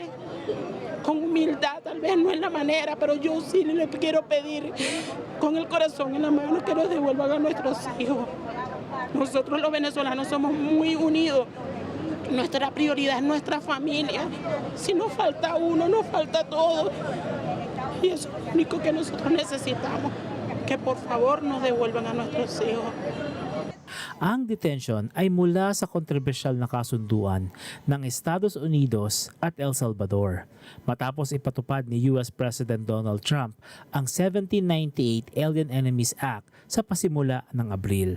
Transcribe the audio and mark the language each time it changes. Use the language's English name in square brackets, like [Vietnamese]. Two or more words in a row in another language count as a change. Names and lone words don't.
[Spanish] Con humildad, tal vez no es la manera, pero yo sí le quiero pedir con el corazón en la mano que nos devuelvan a nuestros hijos. Nosotros los venezolanos somos muy unidos. Nuestra prioridad es nuestra familia. Si nos falta uno, nos falta todo. Y eso es lo único que nosotros necesitamos, que por favor nos devuelvan a nuestros hijos. [Filipino] Ang detention ay mula sa kontrobersyal na kasunduan ng Estados Unidos at El Salvador matapos ipatupad ni [English] US President [Filipino] Donald Trump ang 1798 Alien Enemies Act sa pasimula ng Abril.